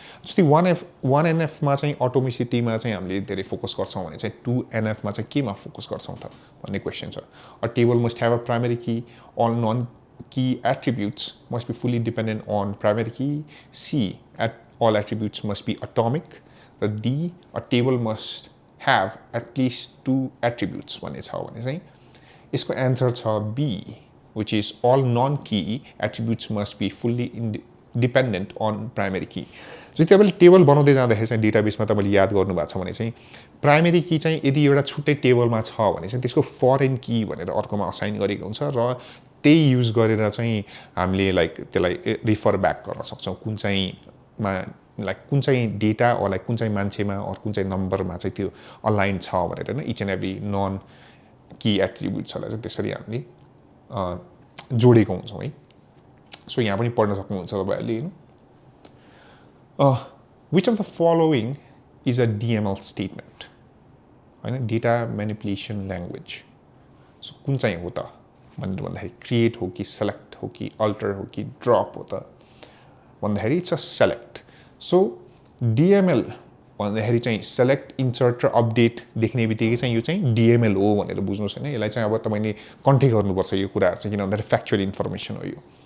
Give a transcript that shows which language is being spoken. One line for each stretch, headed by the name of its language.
Nepali: जस्तै 1NF मा चाहिँ अटोमिसिटीमा चाहिँ हामीले धेरै फोकस गर्छौं भने चाहिँ 2NF मा चाहिँ केमा फोकस गर्छौं त भन्ने क्वेशन छ
English: A table must have a primary key all non key attributes must be fully dependent on primary key C all attributes must be atomic र D a table must have at least 2 attributes
Nepali: भन्ने छ भने चाहिँ यसको answer छ
English: B, which is all non-key attributes must be fully dependent on primary key.
Nepali: जस्तै तपाईँले table बनाउँदै जाँदाखेरि चाहिँ डेटाबेसमा तपाईँले याद गर्नु भएको छ भने चाहिँ प्राइमेरी की चाहिँ यदि एउटा छुट्टै टेबलमा छ भने चाहिँ त्यसको फरेन की भनेर अर्कोमा असाइन गरेको हुन्छ र त्यही युज गरेर चाहिँ हामीले लाइक त्यसलाई रिफर ब्याक गर्न सक्छौँ कुन चाहिँमा लाइक कुन चाहिँ डेटा लाइक कुन चाहिँ मान्छेमा अर कुन चाहिँ नम्बरमा चाहिँ त्यो अलाइन छ भनेर होइन इच एन्ड एभ्री नन की एट्रिब्युट्सहरूलाई चाहिँ त्यसरी हामीले जोडेको हुन्छौँ है. सो यहाँ पनि पढ्न सक्नुहुन्छ तपाईँहरूले होइन.
English: Which of the following is a DML statement? होइन data manipulation language.
Nepali: So कुन चाहिँ हो त भनेर भन्दाखेरि create हो कि select हो कि alter हो कि drop हो त भन्दाखेरि
English: it's a select.
Nepali: So DML भन्दाखेरि चाहिँ select, insert र update देख्ने बित्तिकै चाहिँ यो चाहिँ DML हो भनेर बुझ्नुहोस् होइन. यसलाई चाहिँ अब तपाईँले कन्टे गर्नुपर्छ यो कुराहरू चाहिँ किन भन्दाखेरि फ्याक्चुअल इन्फर्मेसन हो यो.